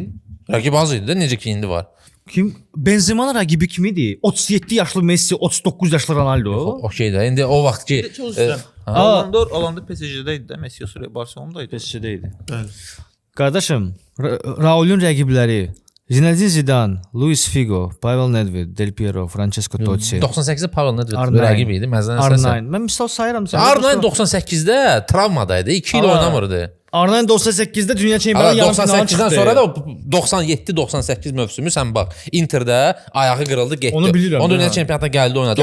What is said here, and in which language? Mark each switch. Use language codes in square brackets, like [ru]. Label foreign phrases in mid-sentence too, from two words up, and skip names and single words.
[az] Rəqib az idi də, necə ki indi var. Kim? Benzema'nın rəqibi kim idi? 37 yaşlı Messi, 39 yaşlı Ronaldo. Okey də. İndi o vaxt ki Ballon d'Or alanda PSG-də idi də, Messi sonra Barcelona'da idi. PSG-də idi. Bəli. Qardaşım, Raul'un rəqibləri Zinedine Zidane, Luis Figo, Pavel Nedved, Del Piero, Francesco Totti, 98-də Pavel Nedved R9. rəqib idi. Məzən əsasən. R9. Mən misal sayıram sən. R9 98-də travmadaydı. 2 il Aa. oynamırdı. R9 98-də dünya çempionu yarım finala 98-dən çıxdı. sonra da 97-98 mövsümü sən bax. Interdə ayağı qırıldı, getdi. Onu bilirəm, Onu dünya hə. çempionatına gəldi oynadı.